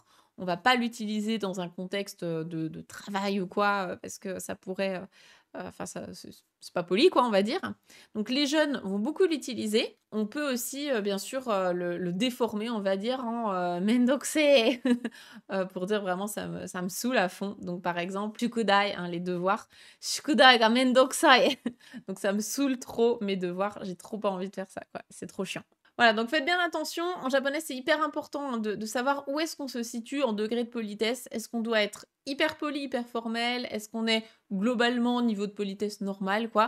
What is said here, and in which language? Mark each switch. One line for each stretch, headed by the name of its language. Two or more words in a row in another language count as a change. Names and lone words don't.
French: On va pas l'utiliser dans un contexte de travail ou quoi, parce que ça pourrait, enfin, c'est pas poli, quoi, on va dire. Donc les jeunes vont beaucoup l'utiliser. On peut aussi, bien sûr, le déformer, on va dire, en mendokusai, pour dire vraiment ça me saoule à fond. Donc par exemple, shukudai, hein, les devoirs.
Japanese: 宿題が面倒くさい.
French: Donc ça me saoule trop mes devoirs, j'ai trop pas envie de faire ça, quoi. C'est trop chiant. Voilà, donc faites bien attention. En japonais, c'est hyper important, hein, de savoir où est-ce qu'on se situe en degré de politesse. Est-ce qu'on doit être hyper poli, hyper formel? Est-ce qu'on est globalement au niveau de politesse normal, quoi?